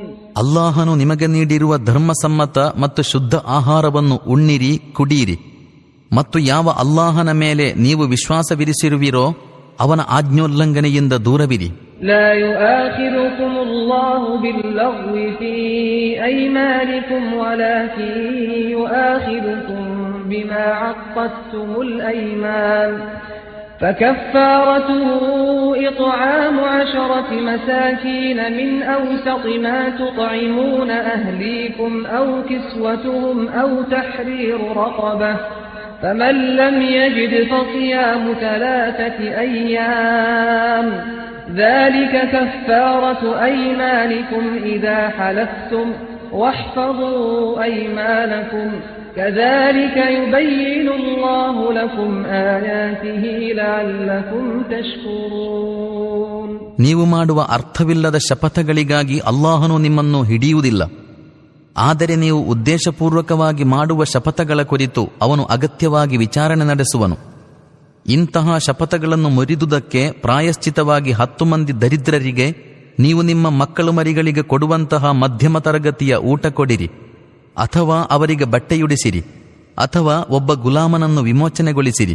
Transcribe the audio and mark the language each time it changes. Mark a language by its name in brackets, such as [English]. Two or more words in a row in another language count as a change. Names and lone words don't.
[Kannada] ಅಲ್ಲಾಹನು ನಿಮಗೆ ನೀಡಿರುವ ಧರ್ಮಸಮ್ಮತ ಮತ್ತು ಶುದ್ಧ ಆಹಾರವನ್ನು ಉಣ್ಣಿರಿ, ಕುಡಿಯಿರಿ ಮತ್ತು ಯಾವ ಅಲ್ಲಾಹನ ಮೇಲೆ ನೀವು ವಿಶ್ವಾಸವಿರಿಸಿರುವಿರೋ ಅವನ ಆಜ್ಞೋಲ್ಲಂಘನೆಯಿಂದ ದೂರವಿರಿ. [Arabic] لا يؤاخذكم الله باللغو في أيمانكم ولكن يؤاخذكم بما عقدتم الأيمان فكفارته إطعام 10 مساكين من أوسط ما تطعمون أهليكم أو كسوتهم أو تحرير رقبة فمن لم يجد فصيام 3 أيام ذلك كفارة أيمانكم إذا حلفتم واحفظوا أيمانكم كذلك يبين الله لكم آياته لعلكم تشكرون. [Kannada] ನೀವು ಮಾಡುವ ಅರ್ಥವಿಲ್ಲದ ಶಪಥಗಳಿಗಾಗಿ ಅಲ್ಲಾಹನು ನಿಮ್ಮನ್ನು ಹಿಡಿಯುವುದಿಲ್ಲ. ಆದರೆ ನೀವು ಉದ್ದೇಶಪೂರ್ವಕವಾಗಿ ಮಾಡುವ ಶಪಥಗಳ ಕುರಿತು ಅವನು ಅಗತ್ಯವಾಗಿ ವಿಚಾರಣೆ ನಡೆಸುವನು. ಇಂತಹ ಶಪಥಗಳನ್ನು ಮುರಿದುದಕ್ಕೆ ಪ್ರಾಯಶ್ಚಿತವಾಗಿ 10 ಮಂದಿ ದರಿದ್ರರಿಗೆ ನೀವು ನಿಮ್ಮ ಮಕ್ಕಳು ಮರಿಗಳಿಗೆ ಕೊಡುವಂತಹ ಮಧ್ಯಮ ತರಗತಿಯ ಊಟ ಕೊಡಿರಿ, ಅಥವಾ ಅವರಿಗೆ ಬಟ್ಟೆಯುಡಿಸಿರಿ, ಅಥವಾ ಒಬ್ಬ ಗುಲಾಮನನ್ನು ವಿಮೋಚನೆಗೊಳಿಸಿರಿ.